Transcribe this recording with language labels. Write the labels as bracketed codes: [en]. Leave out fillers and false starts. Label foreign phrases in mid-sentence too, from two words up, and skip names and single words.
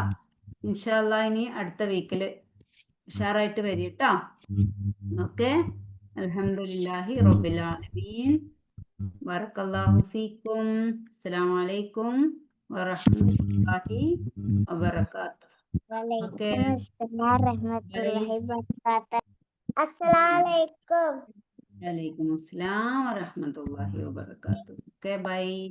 [ar] إن شاء الله [ml] ഇനി അടുത്ത വീക്കില് ഉഷാറായിട്ട് വരും കേട്ടോ. [ar] ഓക്കെ. الحمد لله رب العالمين. بارك الله فيكم. السلام عليكم ورحمة الله وبركاته. [ml] ഓക്കെ. [ar] وعليكم السلام ورحمة الله وبركاته. Assalamualaikum. وعليكم السلام ورحمة الله وبركاته. [en] okay, bye.